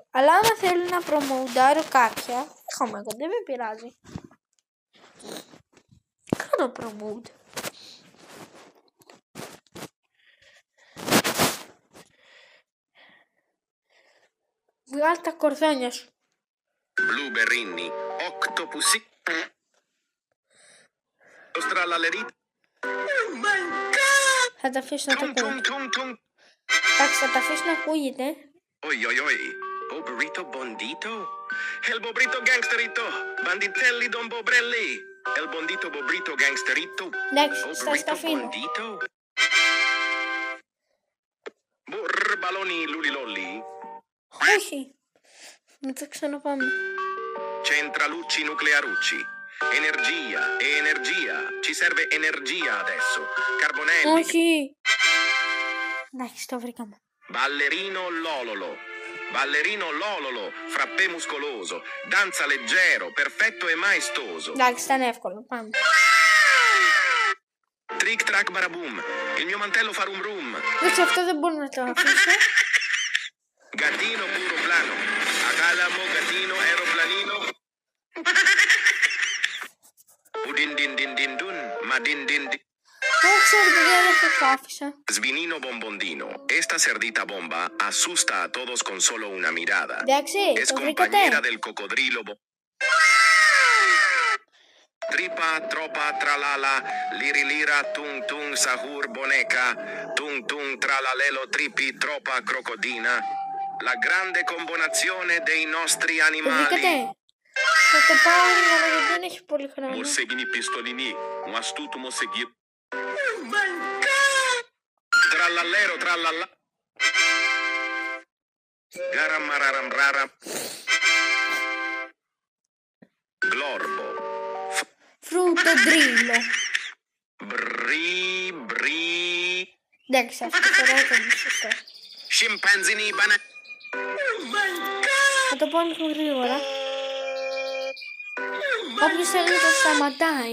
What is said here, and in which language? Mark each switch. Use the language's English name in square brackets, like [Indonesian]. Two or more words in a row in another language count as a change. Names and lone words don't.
[Greek] Αλλά άμα θέλω να προμοουντάρω κάποια, έχουμε εγώ, δεν με πειράζει. Κάνω promote. Βγάλ' τα κορδόνια σου. [Italian] Blueberrini, octopusi, ostralalerit. [Greek] Θα τα αφήσω να το ακούγεται. Εντάξει, θα τα αφήσω να ακούγεται. Oi oi oi, [Italian] bobrito bondito, el bobrito gangsterito, banditelli don bobrelli, el bondito bobrito gangsterito, [Greek] Εντάξει, θα [Italian] bobrito [Greek] τα αφήνω. [Italian] bondito. Burbaloni lulilolli, [Greek] Όχι. Να το ξαναπάμε. [Italian] centralucci nuclearucci. Energia e energia, ci serve energia adesso. Carbonelli. [Greek] Όχι. Εντάξει, το βρήκαμε. [Italian] Ballerino Lololo. Ballerino Lololo, frappè muscoloso, danza leggero, perfetto e maestoso. [Greek] Εντάξει, ήταν εύκολο. Πάμε. [Italian] Trick track baraboom, il mio mantello fa rum rum. [Greek] Εντάξει, αυτό δεν μπορώ να το αφήσω. [Italian] Gattino puro plano, acalamo gattino aeroplanino. Udin din din din dun, ma din din din. [Greek] Δεν ξέρω, παιδιά, δεν το άφησα. [Italian] Svinino bombondino, [Spanish] esta cerdita bomba asusta a todos con solo una mirada. [Greek] Εντάξει, [Spanish] Es [Greek] το [Spanish] compañera [Greek] βρήκατε. [Spanish] del cocodrilo. [Italian] Tripa, tropa, tralala, lirilira, tung tung, sahur, boneca, tung tung, tralalelo, tripi, tropa, crocodina. La grande combinazione dei nostri [Greek] Το [Italian] animali. [Greek] βρήκατε. Θα το πάω γρήγορα γιατί δεν έχει πολύ χρόνο. [Italian] Morseghini pistolini, un astuto mosseghino. Trallallero, trallalla. Garam mararam raram. Glorbo. [Greek] Φρούτο ντρίλο. Bri, bri. Εντάξει, αυτή τη φορά ήταν σωστό. [Italian] Scimpanzini bana. [Greek] Θα το πω λίγο γρήγορα. Όποιος θέλει να το σταματάει.